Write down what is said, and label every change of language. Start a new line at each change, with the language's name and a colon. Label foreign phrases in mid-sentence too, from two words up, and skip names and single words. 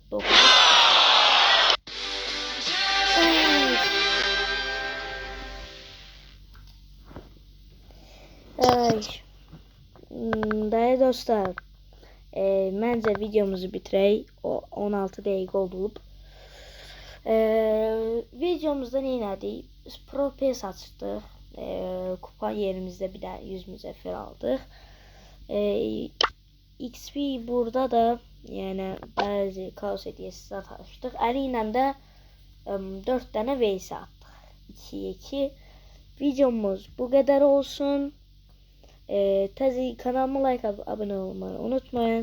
Turkish: 9-0. Ay. Değerli dostlar, bence videomuzu bitirey. O 16 dakika oldu. Videomuzda ne elədik?
Azerbaijani: Pro PS açdıq. Kupa yerimizdə bir də 100 müzəffər aldıq.
Turkish: XP burada da yani bazı kaos hediyesi açtık. Ali ilə də 4 tane vs attık. 2'ye 2. Videomuz bu kadar olsun. Kanalıma like atıp abone olmayı unutmayın.